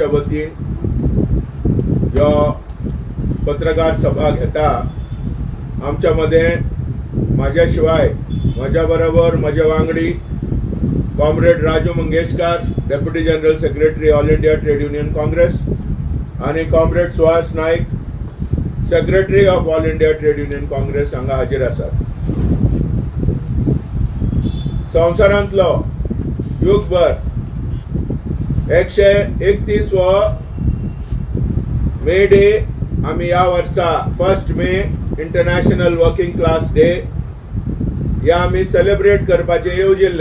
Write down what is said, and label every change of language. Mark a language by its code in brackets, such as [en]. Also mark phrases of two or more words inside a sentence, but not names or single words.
[kok] वतीन ह्यो पत्रकार सभा घेता। आमच्या मध्ये माझ्या शिवाय माझ्या बरोबर माझे वांगडी कॉम्रेड राजू मंगेशकर, [en] Deputy General Secretary [kok] ऑल इंडिया ट्रेड युनियन काँग्रेस, आणि कॉम्रेड सुहास नाईक, [en] Secretary of [kok] ऑल इंडिया ट्रेड युनियन काँग्रेस हांगा हाजीर आसात। संवसारांतलो युगभर 131 मे डे आम्ही या वर्सा 1 मे [en] International Working Class Day [kok] या आम्ही सेलिब्रेट करपाचे येवजिल्ले।